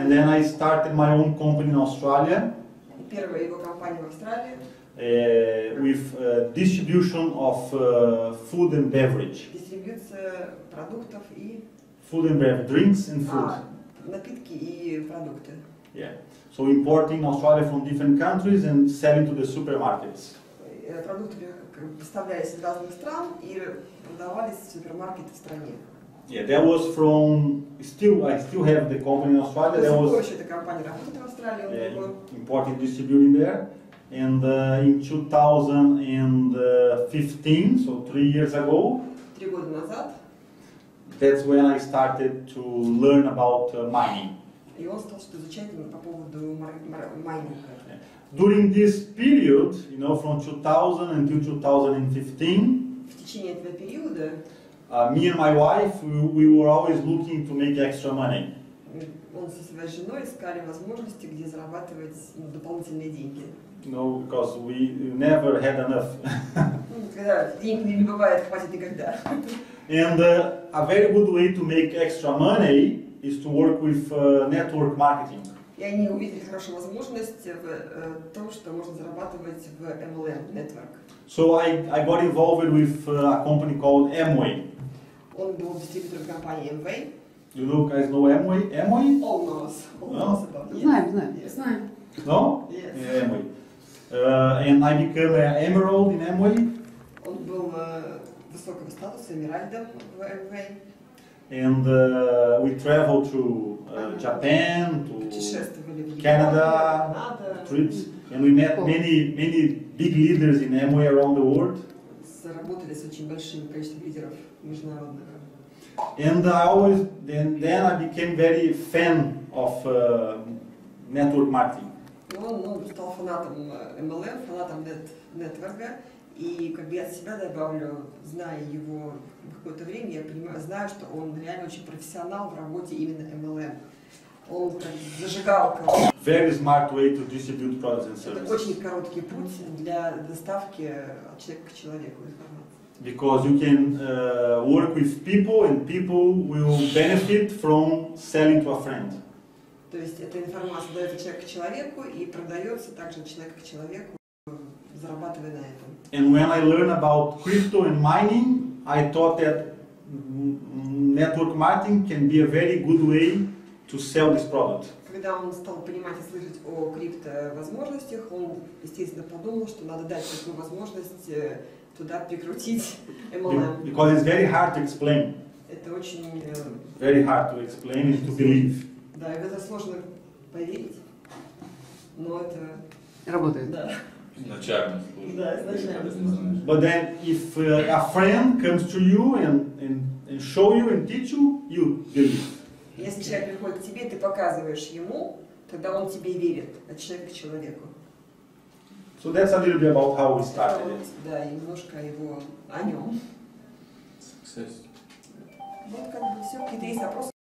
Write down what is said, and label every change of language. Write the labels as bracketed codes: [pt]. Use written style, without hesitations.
[en] and then I started my own company in Australia [ru] И первая его компания в Австралии. [en] with distribution of food and beverage, [ru] Дистрибьюция продуктов и [en] drinks and food. [ru] напитки и продукты. [en] Yeah. So importing Australia from different countries and selling to the supermarkets. [ru] Продукты поставлялись из разных стран и продавались в супермаркеты в стране. [en] Yeah, that was from. I still have the company in Australia. [ru] До [en] That [ru] сих пор [en] was [ru] еще эта компания работает в Австралии, он его [en] importing, distributing there. And in 2015, so 3 years ago, [ru] 3 года назад, [en] that's when I started to learn about mining. [ru] и он стал что изучать по поводу майнинга. [en] During this period, from 2000 until 2015, [ru] В течение этого периода [en] me and my wife, we were always looking to make extra money. [ru] он со своей женой искали возможности, где зарабатывать дополнительные деньги. [en] Because we never had enough. [ru] Когда денег не бывает, хватит никогда. [en] And a very good way to make extra money is to work with network marketing. [ru] И они увидели хорошую возможность в том, что можно зарабатывать в MLM, Network. [en] So I got involved with a company called Amway. [ru] Он был дистрибьютором компании Amway. [en] You guys know Amway? Amway? All knows about it. [ru] Знаем. [en] Yes. [ru] Знаем. [en] No? Yes. Yeah, Amway. And I became an emerald in Amway. [ru] Он был высокого статуса, эмиральдом в Amway. [en] And we traveled to Japan, to [ru] Путешествовали в Европу, [en] Canada, [ru] Канада. [en] trips, and we met many big leaders in Amway around the world. [ru] Работали с очень большим количеством лидеров международных. [en] And I always, then I became very fan of network marketing. [ru] Он стал фанатом MLM, фанатом нетворка. И как бы я от себя добавлю, зная его какое-то время, я понимаю, знаю, что он реально очень профессионал в работе именно MLM. Он как зажигалка. [en] Very smart way to distribute products and [ru] Это [en] services. [ru] очень короткий путь для доставки от человека к человеку информации. [en] Because you can work with people and people will benefit from selling to a friend. [ru] То есть эта информация дается человек к человеку и продается также от человека к человеку, зарабатывая на этом. [en] And when I learned about crypto and mining, I thought that network marketing can be a very good way to sell this product. [ru] Когда он стал понимать и слышать о криптовозможностях, он, естественно, подумал, что надо дать такую возможность туда прикрутить MLM. [en] Because it's very hard to explain. [ru] Это очень... [en] Very hard to explain and to believe. [ru] Да, и в это сложно поверить, но это... Работает. Да. Изначально. Да, изначально. [en] But then if a friend comes to you and show you and teach you, you believe. [ru] Если человек приходит к тебе, ты показываешь ему, тогда он тебе верит, от человека к человеку. [en] So that's a little bit about how we started it. [ru] Да, и немножко о нем. [en] Success. [ru] Вот как бы все. Какие-то есть вопросы?